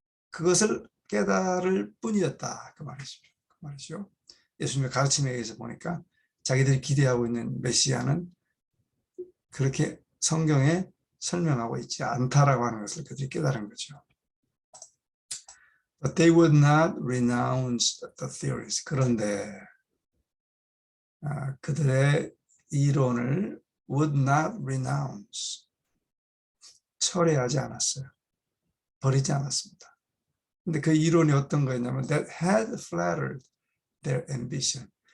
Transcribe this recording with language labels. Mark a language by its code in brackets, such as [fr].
[ko] 그것을 깨달을 뿐이었다. 그 말이죠. 예수님의 가르침에 의해서 보니까 자기들이 기대하고 있는 메시아는 그렇게 성경에 설명하고 있지 않다라고 하는 것을 그들이 깨달은 거죠. [en] But they would not renounce the theories. [ko] 그런데 그들의 이론을 [en] would not renounce. [ko] 철회하지 않았어요. 버리지 않았습니다. 근데 그 이론이 어떤 거였냐면 [en] that had flattered their ambition.